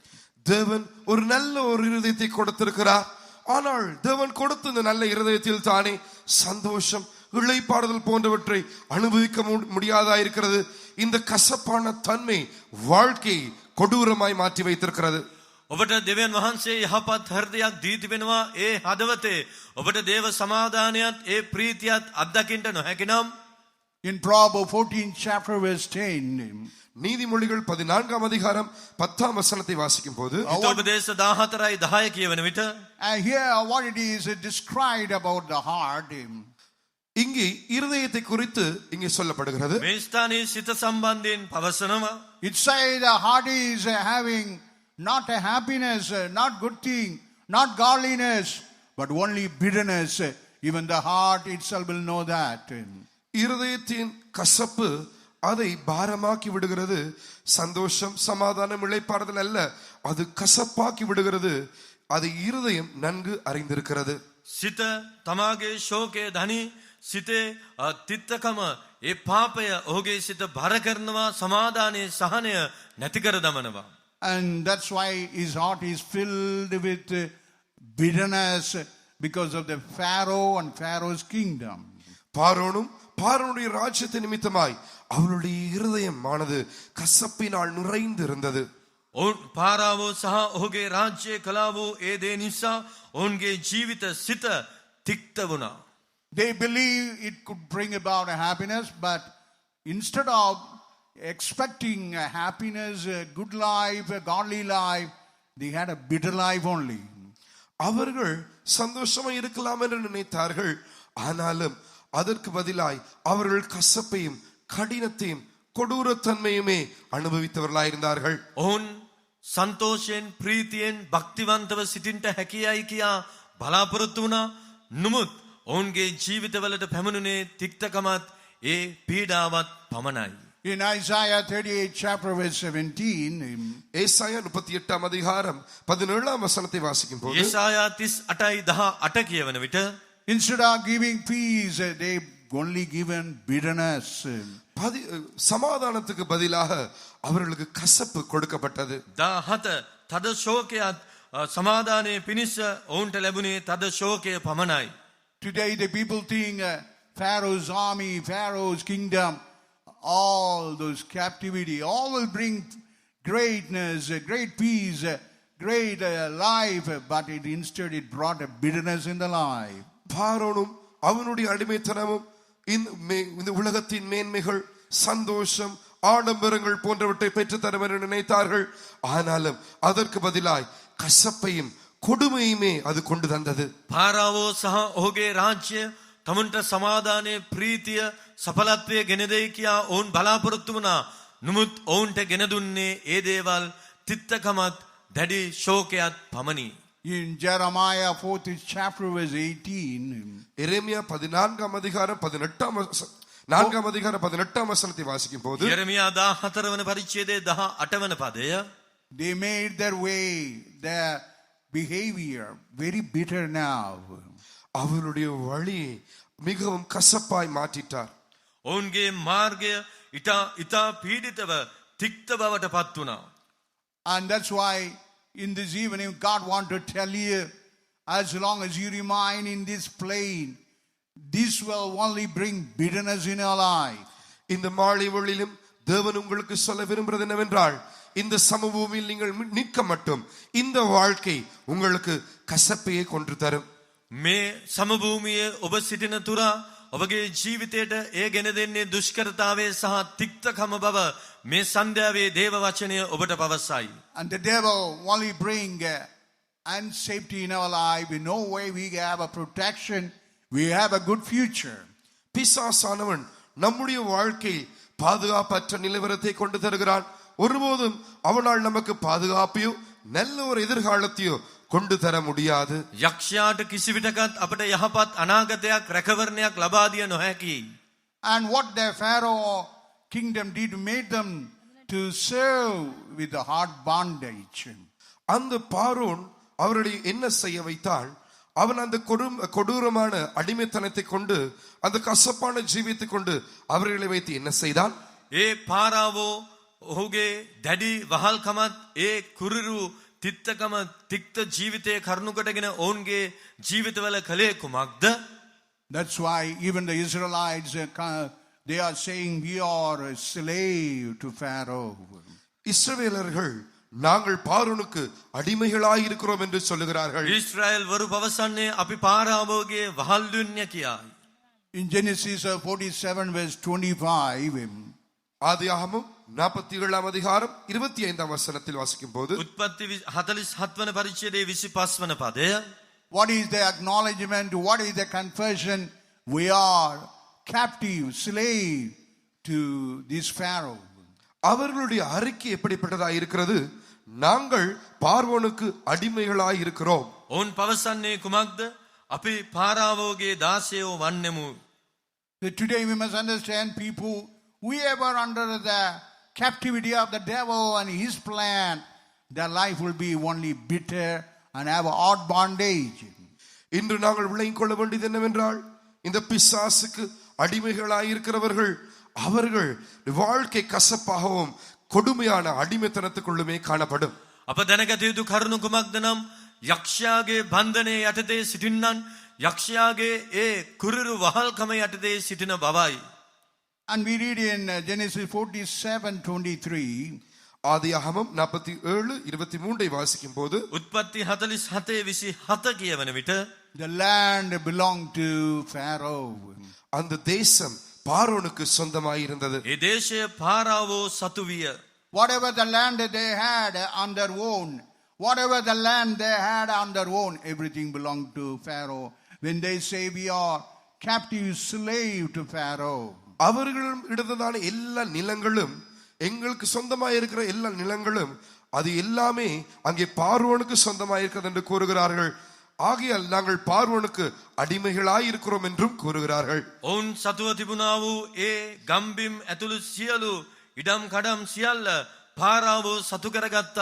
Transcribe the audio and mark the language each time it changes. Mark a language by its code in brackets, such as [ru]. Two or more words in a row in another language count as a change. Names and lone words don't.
[ta] தேவன் ஒரு நல்ல ஒரு இருதயத்தை கொடுத்திருக்கிறார். ஆனால் தேவன் கொடுத்த இந்த நல்ல இருதயத்தில் தானே சந்தோஷம், இளைப்பாறுதல் போன்றவற்றை அனுபவிக்க முடியாதா இருக்கிறது. இந்த கசப்பான தன்மை வாழ்க்கையை கொடூரமாய் மாற்றி வைத்திருக்கிறது. [si] ඔබට දෙවියන් වහන්සේ යහපත් හෘදයක් දී තිබෙනවා. ඒ හදවතේ ඔබට දේව සමාදානයත් ඒ ප්‍රීතියත් අත්දකින්න නොහැකි නම්, [en] In Proverbs 14 chapter verse 10, [ta] நீதிமொழிகள் 14ஆம் அதிகாரம் 10ஆம் வசனத்தை வாசிக்கும் போது, [si] හිතෝපදේශ 14යි 10 කියවන විට, [en] here what it is described about the heart. [ta] இங்கே இருதயத்தை குறித்து இங்கே சொல்லப்படுகிறது. [si] මේ ස්ථානයේ සිත සම්බන්ධයෙන් පවසනවා. [en] It says the heart is having not a happiness, not good thing, not godliness, but only bitterness. Even the heart itself will know that. [ta] இருதயத்தின் கசப்பு அதை பாரமாக்கி விடுகிறது. சந்தோஷம், சமாதானம், இளைப்பாறுதல் அல்ல, அது கசப்பாக்கி விடுகிறது. அதை இருதயம் நன்கு அறிந்திருக்கிறது. [si] සිත තමාගේ ශෝකය ධනි, සිතේ තිත්තකම, ඒ පාපය ඔහුගේ සිත බර කරනවා, සමාදානයේ සහනය නැති කර දමනවා. [en] And that's why his heart is filled with bitterness because of the Pharaoh and Pharaoh's kingdom. [ta] பார்வோனும் பார்வோனுடைய ராஜ்யத்தை நிமித்தமாய் அவளுடைய இருதயமானது கசப்பினால் நிறைந்து இருந்தது. [si] පාරාවෝ සහ ඔහුගේ රාජ්‍ය කලාවෝ ඒ දේ නිසා ඔවුන්ගේ ජීවිත සිත තික්ත වුණා. [en] They believe it could bring about a happiness, but instead of expecting a happiness, a good life, a godly life, they had a bitter life only. [ta] அவர்கள் சந்தோஷமா இருக்கலாம் என்று நினைத்தார்கள். ஆனாலும் அதற்கு பதிலாய் அவர்கள் கசப்பையும் கடினத்தையும் கொடூரத்தன்மையுமே அனுபவித்தவர்களாயிருந்தார்கள். [si] ඔවුන් සන්තෝෂයෙන් ප්‍රීතියෙන් භක්තිවන්තව සිටින්ට හැකියයි කියා බලාපොරොත්තු වුණා. නමුත් ඔවුන්ගේ ජීවිතවලට පැමිණුනේ තික්තකමත් ඒ පීඩාවත් පමණයි. [en] In Isaiah 38 chapter verse 17, [ta] ஏசாயா 38 அதிகாரம் 17 வசனத்தை வாசிக்கும் போது [si] යෙසායා 38:18 කියවන විට [en] instead of giving peace, they only given bitterness. [ta] சமாதானத்துக்கு பதிலாக அவர்களுக்கு கசப்பு கொடுக்கப்பட்டது. [si] 17 තද ශෝකයක් සමාදානයේ පිණිස ඔවුන්ට ලැබුණේ තද ශෝකය පමණයි. [en] Today the people think Pharaoh's army, Pharaoh's kingdom, all those captivity, all will bring greatness, great peace, great life, but instead it brought a bitterness in the life. [ta] பார்வோனும் அவனுடைய அடிமைத்தனமும் இந்த உலகத்தின் மேன்மைகள், சந்தோஷம், ஆடம்பரங்கள் போன்றவற்றை பெற்றுத்தரும் என்று நினைத்தார்கள். ஆனாலும் அதற்கு பதிலாய் கசப்பையும் கொடுமையுமே அது கொண்டு தந்தது. [si] පාරාවෝ සහ ඔහුගේ රාජ්‍ය තමුන්ට සමාදානයේ ප්‍රීතිය සඵලත්වය ගෙන දෙයි කියා ඔවුන් බලාපොරොත්තු වුණා. නමුත් ඔවුන්ට ගෙන දුන්නේ ඒ දේවල් තිත්තකමත් දැඩි ශෝකයක් පමණි. [en] In Jeremiah 4th chapter verse 18, [ta] எரேமியா 14 அதிகாரம் 18 வசனத்தை வாசிக்கும் போது [si] යෙරමියා 14 වන පරිච්ඡේදයේ 18 වන පදය [en] they made their way, their behavior very bitter now. [ta] அவருடைய வழி மிகவும் கசப்பாய் மாற்றிட்டார். [si] ඔවුන්ගේ මාර්ගය ඉතා පීඩිතව තික්ත බවට පත් වුණා. [en] And that's why in this evening God wants to tell you, as long as you remain in this plane, this will only bring bitterness in your life. [ta] இந்த மாலை வேளையிலும் தேவன் உங்களுக்கு சொல்ல விரும்புகிறது என்னவென்றால், இந்த சமபூமியில் நீங்கள் நிற்க மட்டும் இந்த வாழ்க்கை உங்களுக்கு கசப்பையே கொண்டு தரும். [si] මේ සමභූමියේ ඔබ සිටින තුරා ඔබගේ ජීවිතයට ඒ ගෙන දෙන්නේ දුෂ්කරතාවය සහ තික්තකම බව මේ සන්ධ්‍යාවේ දේව වචනය ඔබට පවසයි. [en] And the devil only bring unsafety in our life. In no way we have a protection. We have a good future. [ta] பிசாசானவன் நம்முடைய வாழ்க்கையில் பாதுகாப்பற்ற நிலவரத்தை கொண்டு தருகிறான். ஒருபோதும் அவனால் நமக்கு பாதுகாப்பையோ நல்ல ஒரு எதிர்காலத்தையோ கொண்டு தர முடியாது. [si] යක්ෂයාට කිසි විටකත් අපට යහපත් අනාගතයක් රැකවරණයක් ලබා දිය නොහැකි. [en] And what the Pharaoh kingdom did made them to serve with the hard bondage. [ta] அந்த பார்வோன் அவர்களை என்ன செய்ய வைத்தால், அவன் அந்த கொடூரமான அடிமைத்தனத்தை கொண்டு அந்த கசப்பான ஜீவித்தை கொண்டு அவர்களை வைத்து என்ன செய்தான்? [si] ඒ පාරාවෝ ඔහුගේ දැඩි වහල්කමත් ඒ කුරිරු තිත්තකම තික්ත ජීවිතය කරුණු කොටගෙන ඔවුන්ගේ ජීවිතවල කළේ කුමක්ද? [en] That's why even the Israelites, they are saying we are a slave to Pharaoh. [ta] இஸ்ரவேலர்கள் நாங்கள் பார்வோனுக்கு அடிமைகளாய் இருக்கிறோம் என்று சொல்லுகிறார்கள். [si] ඊශ්‍රායෙල් වරු පවසන්නේ අපි පාරාවෝගේ වහල්දුන්‍ය කියයි. [en] In Genesis 47 verse 25, [ta] ஆதியாகமம் 47 அதிகாரம் 25 வசனத்தில் வாசிக்கும் போது [si] උත්පත්ති 47 වන පරිච්ඡේදයේ 25 වන පදය [en] what is the acknowledgement, what is the confession? We are captive, slave to this Pharaoh. [ta] அவர்களுடைய அறிக்கை எப்படிப்பட்டதா இருக்கிறது? நாங்கள் பார்வோனுக்கு அடிமைகளாய் இருக்கிறோம். [si] ඔවුන් පවසන්නේ කුමක්ද? අපි පාරාවෝගේ දාසයෝ වන්නෙමු. [en] Today we must understand people, whoever under the captivity of the devil and his plan, their life will be only bitter and have a hard bondage. [ta] இன்று நாங்கள் விளங்கிக் கொள்ள வேண்டியது என்னவென்றால், இந்த பிசாசுக்கு அடிமைகளாய் இருக்கிறவர்கள் அவர்கள் வாழ்க்கை கசப்பாகவும் கொடுமையான அடிமைத்தனத்துக்குள்ளுமே காணப்படும். [si] අප දැනගත යුතු කරුණු කුමක්ද නම් යක්ෂයාගේ බන්ධනයේ යටතේ සිටින්නන් යක්ෂයාගේ ඒ කුරුරු වහල්කම යටතේ සිටින බවයි. [en] And we read in Genesis 47:23. [ta] ஆதியாகமம் 47:23 வாசிக்கும் போது [si] උත්පත්ති 47:27 කියවන විට [en] The land belonged to Pharaoh. [ta] அந்த தேசம் பார்வோனுக்கு சொந்தமாயிருந்தது. [si] ඒ දේශය පාරාවෝ සතු විය. [en] Whatever the land they had on their own, whatever the land they had on their own, everything belonged to Pharaoh. When they say we are captive slave to Pharaoh. [ta] அவர்களிடம் இடதான எல்லா நிலங்களும் எங்களுக்கு சொந்தமாக இருக்கிற எல்லா நிலங்களும் அது எல்லாமே அங்கே பார்வோனுக்கு சொந்தமாக இருக்கிறது என்று கூறுகிறார்கள். ஆகையால் நாங்கள் பார்வோனுக்கு அடிமைகளாய் இருக்கிறோம் என்றும் கூறுகிறார்கள். [si] ඔවුන් සතුව තිබුණා වූ ඒ ගම්බිම් ඇතුළු සියලු ඉඩම් කඩම් සියල්ල පාරාවෝ සතු කරගත්තා.